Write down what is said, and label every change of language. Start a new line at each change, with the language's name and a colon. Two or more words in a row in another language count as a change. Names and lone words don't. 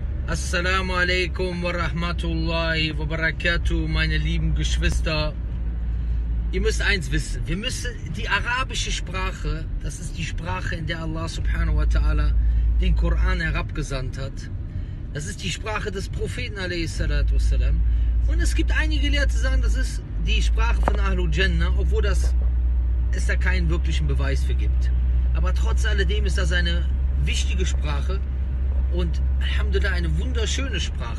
Arabic: السلام عليكم ورحمة الله وبركاته,
German: meine lieben Geschwister. Ihr müsst eins wissen, wir müssen die arabische Sprache, das ist die Sprache, in der Allah
Arabic: سبحانه وتعالى
German: den Koran herabgesandt hat. Das ist die Sprache des Propheten a.s. Und es gibt einige Leute, die sagen, das ist die Sprache von
Arabic: أهل الجنة,
German: obwohl es da keinen wirklichen Beweis für gibt. Aber trotz alledem ist das eine wichtige Sprache und alhamdulillah eine wunderschöne Sprache.